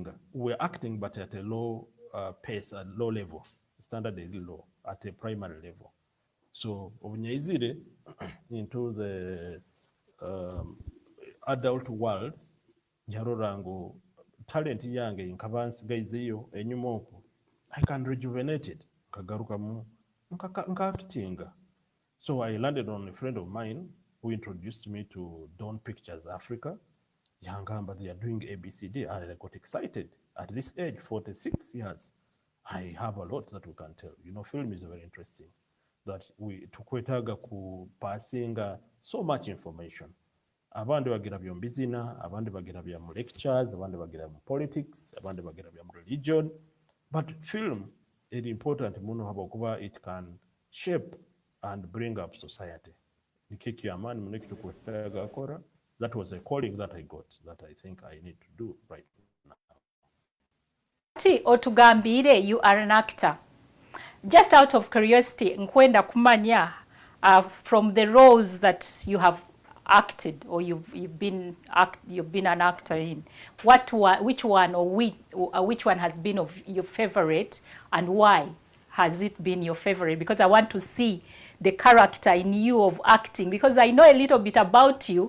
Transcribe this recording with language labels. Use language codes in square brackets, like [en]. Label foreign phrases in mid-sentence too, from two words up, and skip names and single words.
[en] We're acting but at a low pace, at low level. Standard is low at a primary level. [nyo] So obunyaizire [en] into the adult world [nyo] nyarorango talent yange nkabansi gaiziyo enyuma okwo [en] I can rejuvenate it [nyo] kagaruka mu nkactinga. [en] So I landed on a friend of mine who introduced me to Dawn Pictures Africa. Yangamba, they are doing ABCD. I got excited. At this age, 46 years, I have a lot that we can tell. You know, film is very interesting. That we [nyo] tukwetaga ku passinga [en] so much information. [nyo] Abandi bagira bya mbizina, abandi bagira bya mu lectures, abandi bagira mu politics, abandi bagira bya mu religion. [en] But film is important [nyo] muno habakuba [en] it can shape and bring up society. [nyo] Nikiki amani muno kitukwetaga akora. [en] That was a calling that I got that I think I need to do right now. [nyo] Otugambire, [en] you are an actor. Just out of curiosity, [nyo] nkwenda kumanya [en] from the roles that you have acted or you've been an actor in, which one has been of your favorite and why has it been your favorite? Because I want to see the character in you of acting, because I know a little bit about you.